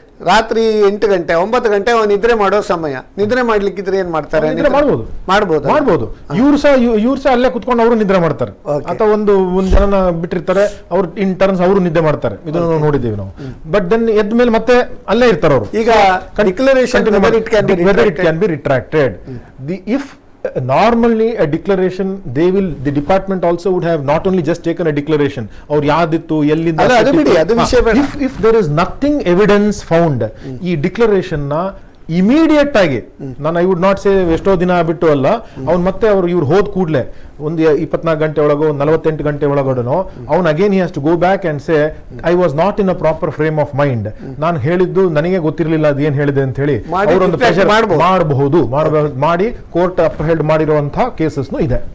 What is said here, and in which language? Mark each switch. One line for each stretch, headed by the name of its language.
Kannada: ರಾತ್ರಿ 8 ಗಂಟೆ 9 ಗಂಟೆ ಅವ್ನು ನಿದ್ರೆ ಮಾಡೋ ಸಮಯ. ನಿದ್ರೆ ಮಾಡ್ಲಿಕ್ಕಿದ್ರೆ ಏನ್ ಮಾಡ್ತಾರೆ? ಮಾಡ್ಬೋದು. ಇವ್ರು ಸಹ ಅಲ್ಲೇ ಕುತ್ಕೊಂಡು ಅವರು ನಿದ್ರೆ ಮಾಡ್ತಾರೆ, ಅಥವಾ ಒಂದು ಜನನ ಬಿಟ್ಟಿರ್ತಾರೆ, ಅವ್ರು ಇನ್ ಟರ್ನ್ಸ್ ಅವರು ನಿದ್ದೆ ಮಾಡ್ತಾರೆ. ಇದನ್ನು ನೋಡಿದ್ದೀವಿ ನಾವು. ಬಟ್ ದೆನ್ ಎದ್ದ ಮೇಲೆ ಮತ್ತೆ ಅಲ್ಲೇ ಇರ್ತಾರೆ ಅವರು. ಈಗ declaration
English: whether it can be retracted. If normally a declaration, the department also would have not only just taken a declaration or
Kannada: ಯಾದಿತ್ತು ಎಲ್ಲಿಂದ.
English: If there is nothing evidence found,
Kannada: ಈ declaration ನ ಇಮಿಡಿಯೇಟ್ ಆಗಿ, ನಾನು
English: I would not say
Kannada: ಎಷ್ಟೋ ದಿನ ಬಿಟ್ಟು ಅಲ್ಲ, ಅವ್ನು ಮತ್ತೆ ಇವ್ರು ಹೋದ್ ಕೂಡಲೇ ಒಂದು 24 ಗಂಟೆ ಒಳಗೋ 48 ಗಂಟೆ ಒಳಗಡೆನೋ ಅವ್ನು
English: again he has to go back and say I was not in a proper frame of mind,
Kannada: ನಾನು ಹೇಳಿದ್ದು ನನಗೆ ಗೊತ್ತಿರಲಿಲ್ಲ ಅದು ಏನ್ ಹೇಳಿದೆ ಅಂತ ಹೇಳಿ ಅವರೊಂದು ಪ್ರೆಷರ್ ಮಾಡಬಹುದು, ಮಾಡಿ ಕೋರ್ಟ್ ಅಪ್ಹೆಲ್ಡ್ ಮಾಡಿರುವಂತಹ ಕೇಸಸ್ನು ಇದೆ,